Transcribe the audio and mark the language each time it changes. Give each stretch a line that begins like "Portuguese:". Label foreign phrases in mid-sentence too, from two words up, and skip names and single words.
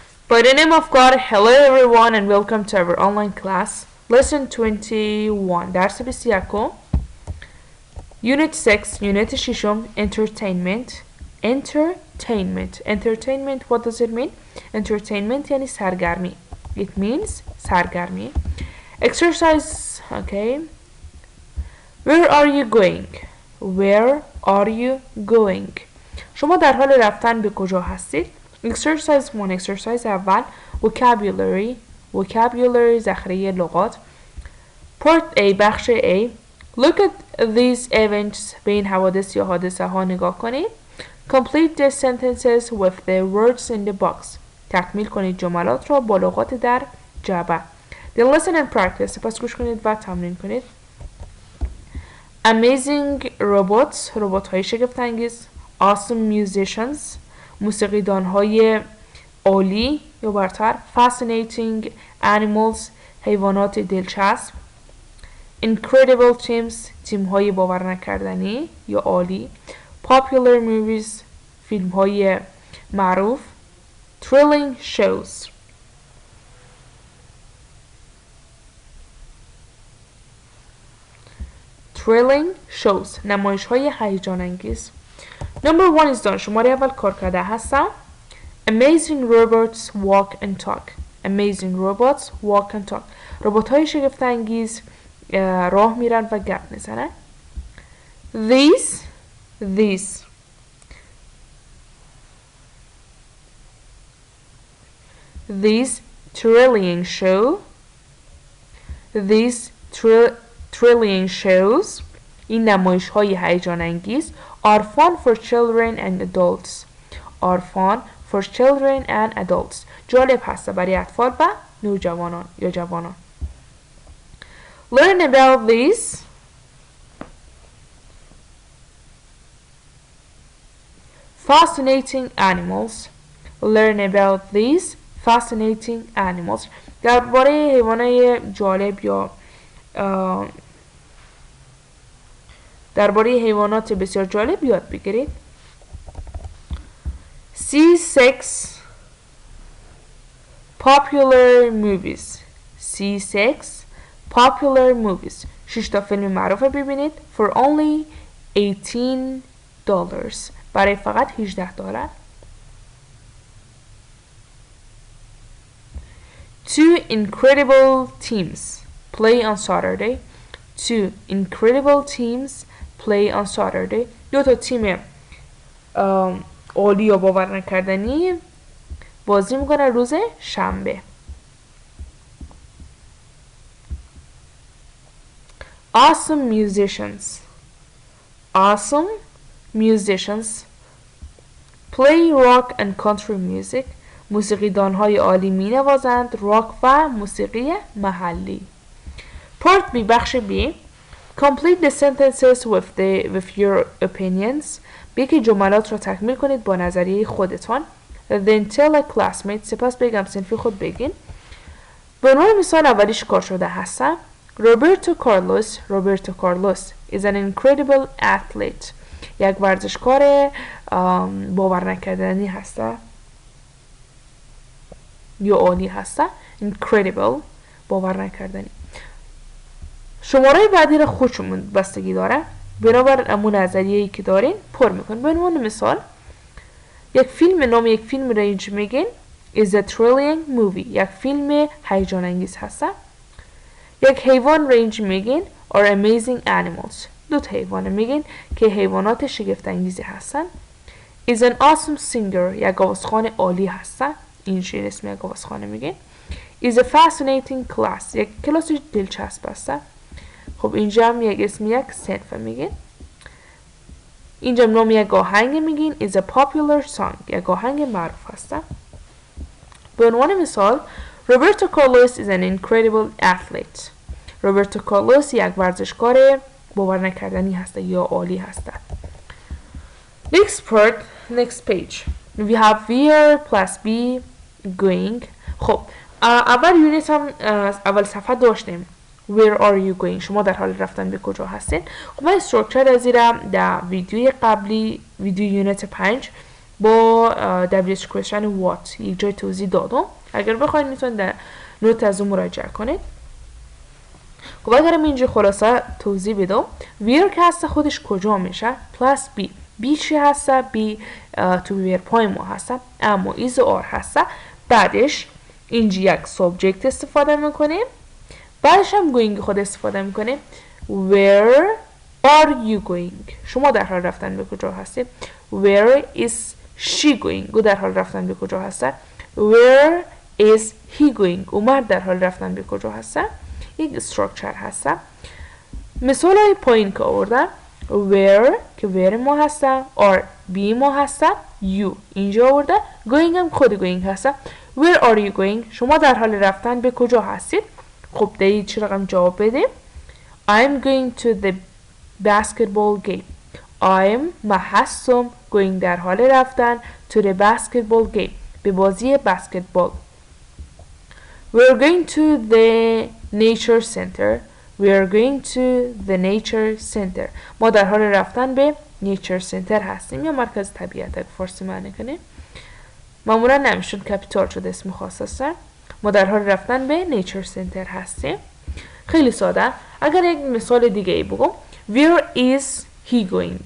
English: By the name of God, hello everyone and welcome to our online class. Lesson 21 درس 21 Unit 6 Unit 6 Entertainment Entertainment what does it mean?
Persian: Entertainment یعنی سرگرمی.
English: It means سرگرمی. Exercise okay. Where are you going? Where are you going?
Persian: شما در حال رفتن به کجا هستید؟
English: Exercise 1 Exercise اول Vocabulary
Persian: ذخیره لغات.
English: Part A
Persian: بخش A
English: Look at these events
Persian: به این حوادث یا حادثه ها نگاه کنید.
English: Complete the sentences with the words in the box.
Persian: تکمیل کنید جملات را با لغات در جعبه.
English: Then listen and practice.
Persian: سپس گوش کنید و تمرین کنید.
English: Amazing robots
Persian: ربات های شگفت انگیز.
English: Awesome musicians
Persian: موسیقیدان های عالی یا برتر.
English: Fascinating animals
Persian: حیوانات دلچسب.
English: Incredible teams
Persian: تیم های باور نکردنی یا عالی.
English: Popular movies
Persian: فیلم های معروف.
English: Thrilling shows
Persian: نمایش های هیجان انگیز.
English: Number 1 is done.
Persian: شماره اول کار کرده هستم.
English: Amazing robots walk and talk.
Persian: ربات های شگفت انگیز راه میرن و گپ میزنن.
English: These thrilling shows
Persian: این نمایش های هیجان انگیز
English: are fun for children and adults
Persian: جالب هست برای اطفال و نوجوانان یا جوانان.
English: Learn about these fascinating animals
Persian: درباره حیوانات جالب یا درباره حیوانات بسیار جالب یاد بگیرید. C6
English: Popular movies
Persian: 6 تا فیلم معروف ببینید.
English: For only $18
Persian: برای فقط
English: $18. Two incredible teams play on Saturday
Persian: دو تا تیم عالی یا باور نکردنی بازی میکنه روز شنبه.
English: Awesome musicians play rock and country music
Persian: موسیقیدان های عالی می نوازند راک و موسیقی محلی.
English: Part B
Persian: بخش B
English: Complete the sentences with your opinions
Persian: بگی جملات را تکمیل کنید با نظریه خودتان.
English: Then tell a classmate
Persian: سپس بگم صنفی خود بگین. به عنوان مثال اولیش کار شده هستم.
English: Roberto Carlos is an incredible athlete
Persian: یک ورزشکار باور نکردنی هسته یا عالی هسته. Incredible باور نکردنی. شماره بعدی را خودشون بستگی داره بنابر امون نظریه‌ای که دارین پر میکن. به عنوان مثال یک فیلم رنج میگین
English: is a thrilling movie
Persian: یک فیلم هیجان انگیز هسته. یک حیوان رنج میگین
English: or amazing animals
Persian: دو تا حیوان میگین که حیوانات شگفت انگیزی هستن.
English: is an awesome singer
Persian: یک آوازخوان عالی هسته. این شیر اسم یک آوازخوان میگین.
English: is a fascinating class
Persian: یک کلاس دلچسب هسته. خب اینجا هم یک اسم یک صنف میگین. اینجا نام یک آهنگ میگین
English: is a popular song
Persian: یک آهنگ معروف هسته. به عنوان مثال
English: Roberto Carlos is an incredible athlete
Persian: Roberto Carlos یک ورزشکار باور نکردنی هسته یا عالی هسته.
English: Next page we have where plus be going.
Persian: خب اول یونیت هم اول صفحه داشتیم
English: Where are you going
Persian: شما در حال رفتن به کجا هستین. خب من استرکچر از در ویدیوی قبلی
English: video unit
Persian: 5 با
English: WH question what
Persian: یک جای توضیح دادم اگر بخواید میتونید در نوت از اون مراجعه کنید. خب اگرم اینجا خلاصه توضیح بدم، where که هسته خودش کجا میشه
English: plus be.
Persian: بی چی هسته؟ بی تو ویر پای ما هسته، اما
English: is are
Persian: هسته. بعدش اینجا یک سابجکت استفاده میکنیم، بعدش هم گوینگ خود استفاده میکنیم.
English: where are you going؟
Persian: شما در حال رفتن به کجا هستید؟
English: where is she going؟
Persian: او در حال رفتن به کجا هسته؟
English: where is he going؟
Persian: او مرد در حال رفتن به کجا هسته؟ یک استراکچر هسته. مثال های پایین که آوردم، where که where ما هسته،
English: are be
Persian: ما هسته، you اینجا آورده، going هم خود going هسته.
English: where are you going؟
Persian: شما در حال رفتن به کجا هستید؟ خب دیگه چی رقم جواب بدیم؟
English: I'm going to the basketball game.
Persian: ما هستم going در حال رفتن
English: to the basketball game
Persian: به بازی بسکتبال.
English: We're going to the nature center. We're going to the nature center.
Persian: ما در حال رفتن به
English: nature center
Persian: هستیم یا مرکز طبیعت اگه فارسی معنی کنیم. معمولا نمیشون کپیتال شده اسم خاص هست. ما در حال رفتن به
English: nature center
Persian: هستیم. خیلی ساده. اگر یک مثال دیگه ای بگم،
English: where is he going؟